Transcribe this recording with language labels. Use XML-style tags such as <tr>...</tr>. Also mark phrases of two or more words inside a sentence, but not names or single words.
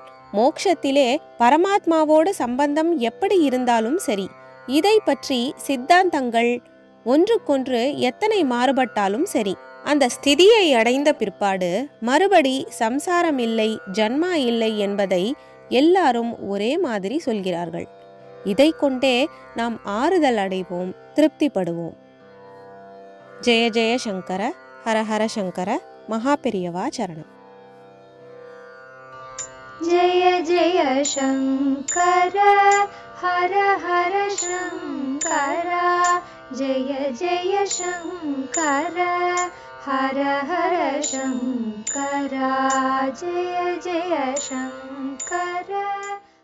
<ta>மோட்சத்திலே பரமாத்மாவோடு சம்பந்தம் எப்படி இருந்தாலும் சரி, இதை பற்றி சித்தாந்தங்கள் ஒன்றுக்கொன்று எத்தனை மாறுபட்டாலும் சரி, அந்த ஸ்திதியை அடைந்த பிற்பாடு மறுபடி சம்சாரம் இல்லை, ஜன்மா இல்லை என்பதை எல்லாரும் ஒரே மாதிரி சொல்கிறார்கள். இதை கொண்டே நாம் ஆறுதல் அடைவோம், திருப்திப்படுவோம்.</ta> <sa>जय जय शङ्कर, हर हर शङ्कर,</sa> <ta>மகா பெரியவா சரணம்.</ta> <sa>जय जय शंकर हर हर शंकर जय जय शंकर हर हर शंकर जय जय शंकर।</sa>